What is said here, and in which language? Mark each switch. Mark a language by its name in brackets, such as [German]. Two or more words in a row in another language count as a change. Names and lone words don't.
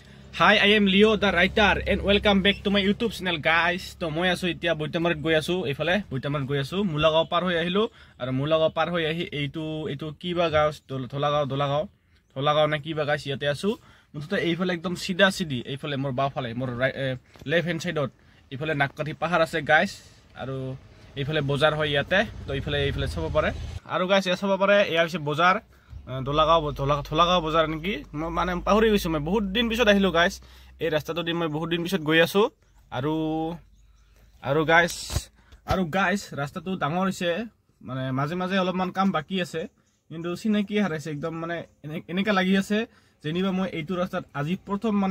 [English] Hi, I am Leo the writer and welcome back to my YouTube channel guys. [Assamese] তো মই আছো ইতিয়া বৈতামাৰীত গৈ আছো এফালে বৈতামাৰীত গৈ আছো মূলাগাঁও পাৰ হৈ আহিলো আৰু মূলাগাঁও পাৰ হৈ আহি এইটো কিবা গাঁও থোলাগাঁও নে কিবা guys য'তে আছো মুঠতে এফালে একদম চিধা চিধি এফালে মোৰ বা ফালে মোৰ [English] left hand side [Assamese] ত এফালে নাককাটি পাহাৰ আছে guys আৰু এফালে বজাৰ হয় য'তে তো এফালে চাব পাৰে আৰু guys য়া চাব পাৰে এয়া হৈছে বজাৰ থোলাগাঁও বজাৰ নেকি মানে পাহৰি গৈছো মই বহুত দিন পিছত আহিলো গাইস এই ৰাস্তাটো দি মই বহুত দিন পিছত গৈ আছো আৰু গাইস ৰাস্তাটো ডাঙৰ হৈছে মানে মাজে মাজে অলপমান কাম বাকি আছে কিন্তু চিনাকি হাৰাইছে একদম মানে এনেকা লাগি আছে যেনিবা মই এইটো ৰাস্তাত আজি প্ৰথম মানে